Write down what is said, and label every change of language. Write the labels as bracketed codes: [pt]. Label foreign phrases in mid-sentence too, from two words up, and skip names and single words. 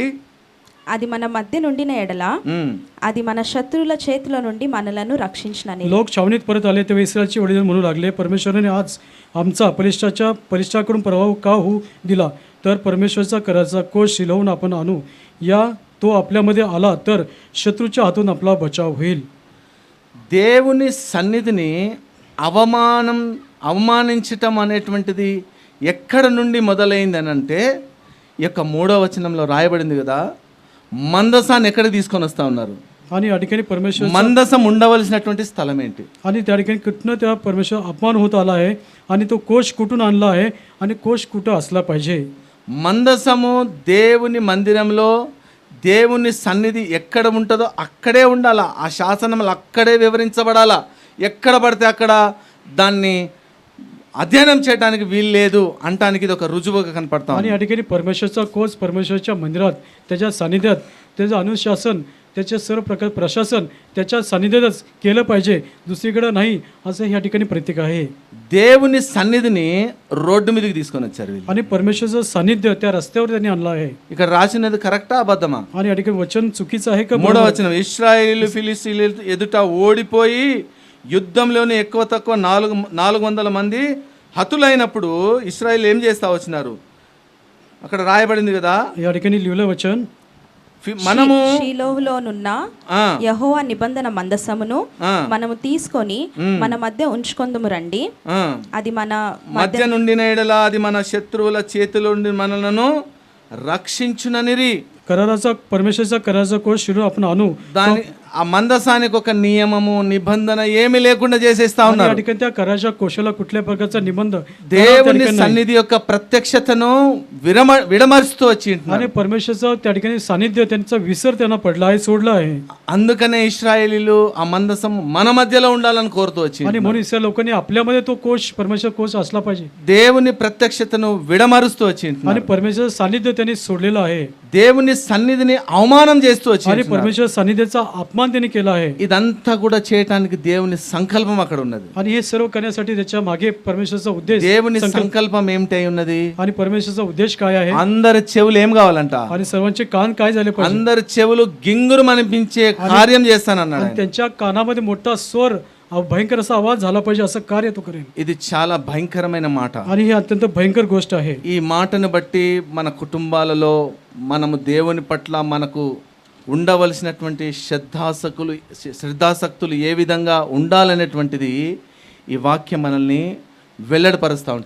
[te] అది మన मध्य నుండిన ఎడల అది మన शत्रूల చేతుల నుండి మనలను రక్షించునని. [mr] लोक छावणीत परत आले तेव्हा इस्रायलचे वडील म्हणू लागले, परमेश्वराने आज आमचा बलिष्ठाकडून पराभव का होऊ दिला? तर परमेश्वराचा कराचा कोष शिलवून आपण आणू. या तो आपल्यामध्ये आला तर शत्रूच्या हातून आपला बचाव होईल. [te] దేవుని సన్నిధిని అవమానించటం అనేటువంటిది ఎక్కడ నుండి మొదలైంది అని అంటే, ఈ యొక్క 3వ వచనంలో రాయబడింది కదా, మందసాన్ని ఎక్కడ తీసుకొని వస్తా ఉన్నారు? [mr] आणि या ठिकाणी परमेश्वर [te] మందసం ఉండవలసినటువంటి స్థలం ఏంటి? [mr] आणि त्या ठिकाणी कुठनं त्या परमेश्वर अपमान होत आला आहे आणि तो कोष कुठून आणला आहे आणि कोष कुठं असला पाहिजे? [te] మందసము దేవుని మందిరంలో దేవుని సన్నిధి ఎక్కడ ఉంటుందో అక్కడే ఉండాలా. ఆ శాసనములు అక్కడే వివరించబడాలా. ఎక్కడ పడితే అక్కడ దాన్ని అధ్యయనం చేయడానికి వీలు లేదు అంటానికి ఇది ఒక రుజువుగా కనపడతాం. [mr] आणि या ठिकाणी परमेश्वरचा कोष परमेश्वरच्या मंदिरात त्याच्या सानिध्यात त्याचं अनुशासन त्याचे सर्व प्रकार प्रशासन त्याच्या सानिध्यातच केलं पाहिजे, दुसरीकडे नाही असं या ठिकाणी प्रतीक आहे. [te] దేవుని సన్నిధిని రోడ్డు మీదకి తీసుకొని వచ్చారు వీళ్ళు. [mr] आणि परमेश्वरचं सानिध्य त्या रस्त्यावर त्यांनी आणलं आहे. [te] ఇక్కడ రాసినది కరెక్టా అబద్ధమా? [mr] आणि या ठिकाणी वचन चुकीचं आहे का? [te] 3వ వచనం, ఇశ్రాయేలు ఫిలిస్తీన్ల ఎదుట ఓడిపోయి యుద్ధంలోనే ఎక్కువ తక్కువ 400 మంది హతులైనప్పుడు ఇశ్రాయేల్ ఏం చేస్తా వచ్చినారు? అక్కడ రాయబడింది కదా, [mr] या ठिकाणी लिहिलं वचन, [te] మనము షిలోహులోనున్న యెహోవా నిబంధన మందసమును మనము తీసుకొని మన మధ్య ఉంచుకొందుము రండి. అది మన మధ్య నుండిన ఎడల అది మన శత్రువుల చేతిలో నుండి మనలను రక్షించుననిరి. [mr] कराराचा परमेश्वरचा कराराचा कोष शिरून आपण आणू. [te] దాని ఆ మందసానికి ఒక నియమము నిబంధన ఏమీ లేకుండా చేసేస్తా [mr] आणि [te] ఉన్నారు. [mr] या ठिकाणी त्या कराराच्या कोशाला कुठल्या प्रकारचा निबंध [te] దేవుని సన్నిధి యొక్క ప్రత్యక్షతను విడమరుస్తూ వచ్చి [mr] आणि परमेश्वरचं त्या ठिकाणी सानिध्य त्यांचा विसर त्यांना पडला आहे, सोडला आहे. [te] అందుకనే ఇశ్రాయేలీలు ఆ మందసం మన మధ్యలో ఉండాలని కోరుతూ వచ్చి [mr] आणि म्हणून इस्रायल लोकांनी आपल्यामध्ये तो कोष परमेश्वर कोष असला पाहिजे. [te] దేవుని ప్రత్యక్షతను విడమరుస్తూ వచ్చి [mr] आणि परमेश्वर सानिध्य त्यांनी सोडलेलं आहे. [te] దేవుని సన్నిధిని అవమానం చేస్తూ వచ్చి [mr] आणि परमेश्वर सानिध्याचा अपमान त्यांनी केला आहे. [te] ఇదంతా కూడా చేయటానికి దేవుని సంకల్పం అక్కడ ఉన్నది. [mr] आणि हे सर्व करण्यासाठी त्याच्या मागे परमेश्वरचा उद्देश, [te] దేవుని సంకల్పం ఏమిటై ఉన్నది? [mr] आणि परमेश्वरचा उद्देश काय आहे? [te] అందరి చెవులు ఏం కావాలంట? [mr] आणि सर्वांचे कान काय झाले पाहिजे? [te] అందరి చెవులు గింగురు అనిపించే కార్యం చేస్తానన్నాడు. [mr] आणि त्यांच्या कानामध्ये मोठा स्वर भयंकर असा आवाज झाला पाहिजे, असं कार्य तो करेल. [te] ఇది చాలా భయంకరమైన మాట. [mr] आणि ही अत्यंत भयंकर गोष्ट आहे. [te] ఈ మాటను బట్టి మన కుటుంబాలలో మనము దేవుని పట్ల మనకు ఉండవలసినటువంటి శ్రద్ధాసక్తులు ఏ విధంగా ఉండాలనేటువంటిది ఈ వాక్యం మనల్ని వెల్లడిపరుస్తూ ఉంటుంది.